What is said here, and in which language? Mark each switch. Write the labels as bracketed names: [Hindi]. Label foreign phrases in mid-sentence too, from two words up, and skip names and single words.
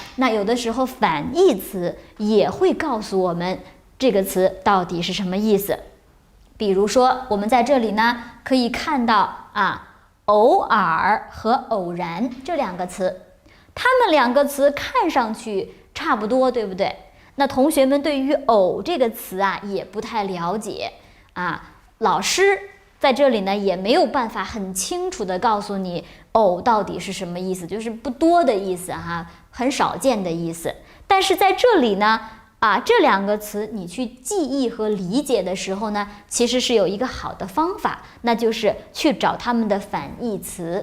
[Chinese] 那有的時候反義詞也會告訴我們這個詞到底是什麼意思。比如說，我們在這裡呢可以看到偶爾和偶然這兩個詞，它們兩個詞看上去差不多，對不對？那同學們對於偶這個詞也不太了解老師在這裡呢也沒有辦法很清楚地告訴你偶到底是什麼意思，就是不多的意思很少見的意思。但是在這裡呢這兩個詞你去記憶和理解的時候呢，其實是有一個好的方法，那就是去找它們的反義詞。